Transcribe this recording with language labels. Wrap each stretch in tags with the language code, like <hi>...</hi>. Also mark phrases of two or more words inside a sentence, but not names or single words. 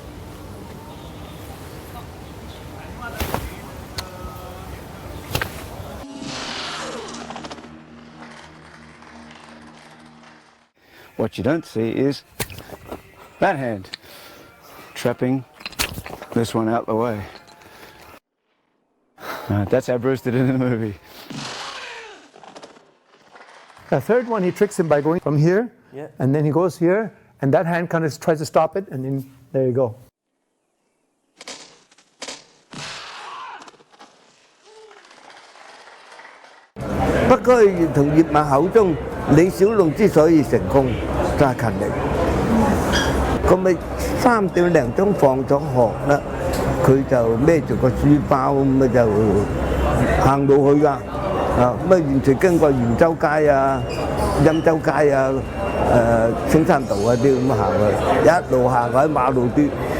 <en>What you don't see is that hand, trapping this one out the way. That's how Bruce did it in the movie. The third one, he tricks him by going from here, and then he goes here, and that hand kind of tries to stop it, and then there you go.</en> <yue>不過同葉問口中，李小龍之所以成功，就係勤力。咁咪3點零鐘放咗學啦，佢就孭住個書包咁咪就行到去㗎。啊，咁啊完全經過圓洲街啊， 欽州街啊、青山道啊啲咁行去，一路行喺馬路啲，</yue>